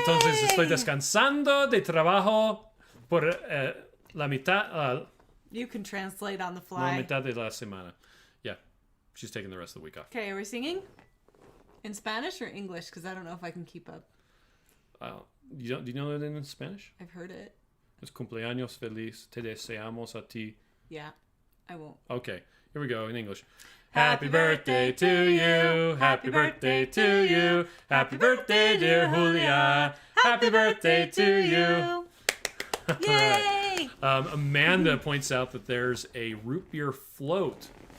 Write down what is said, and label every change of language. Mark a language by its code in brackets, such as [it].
[es] Entonces estoy descansando de trabajo por la mitad, [en] You can translate on the [es] la [en] fly. [es] mitad de la semana. [en] Yeah, she's taking the rest of the week off. Okay, are we singing? In Spanish or English? Because I don't know if I can keep up. Do you know that in Spanish? I've heard it. [es] Es cumpleaños feliz, te deseamos a ti. [en] Yeah, I won't. Okay, here we go in English. Happy birthday to you. Happy birthday to you. Happy birthday, dear Julia. Happy birthday to you. Yay! Amanda points out that there's a root beer float